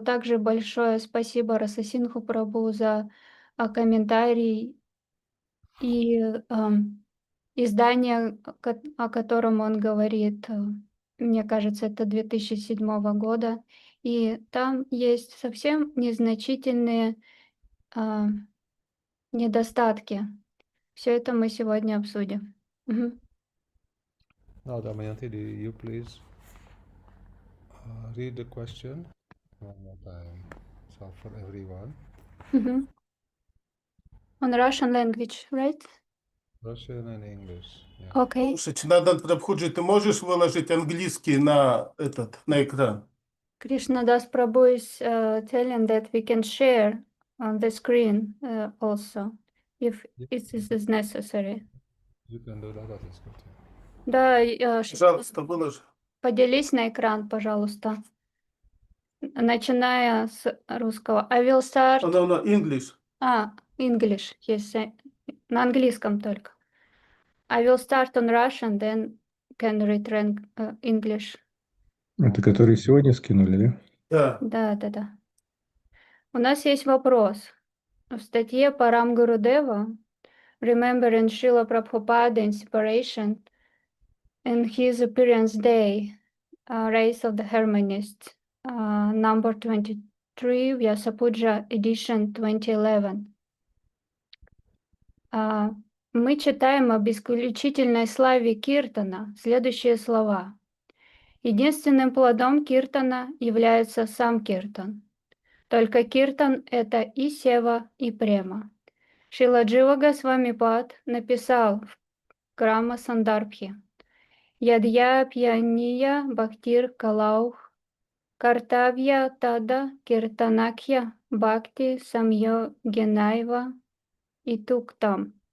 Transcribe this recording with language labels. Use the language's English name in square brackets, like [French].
[Russian] Также большое спасибо Расасинху Прабху за комментарий и издание, о котором он говорит. Мне кажется, это 2007 года. И там есть совсем незначительные недостатки. Все это мы сегодня обсудим. Мгм. [English] Now, Damayanti, do you please read the question one more time, so for everyone. Мгм. On Russian language, right? Russian and English. Yeah. Okay. [Russian] Слушай, Чинадан Прабхуджи, ты можешь выложить английский на экран? [English] Krishna-das Prabhu is telling that we can share on the screen also, if it is necessary. You can do that, that is good. [Russian] Да, Пожалуйста, выложи. поделись на экран, пожалуйста. Начиная с русского. [English] I will start... No, English. English, yes, [Russian] на английском только. [English] I will start on Russian, then can read English. [Russian] Это который сегодня скинули, да? Да. Да. У нас есть вопрос. В статье Парам Гурудева Remembering Srila Prabhupada Inspiration and His Appearance Day, Race of the Harmonists, [English] number 23, Vyasapuja edition 2011. [Russian] Мы читаем об исключительной славе Киртана следующие слова. Единственным плодом Киртана является сам Киртан. Только Киртан — это и Сева, и Према. [Sanskrit] Шрила Джива Госвами Пад написал в Крама Сандарбхи: Ядья пьяния бхактир калаух, картавья тада киртанакхья-бхакти самьо генайва и туктам.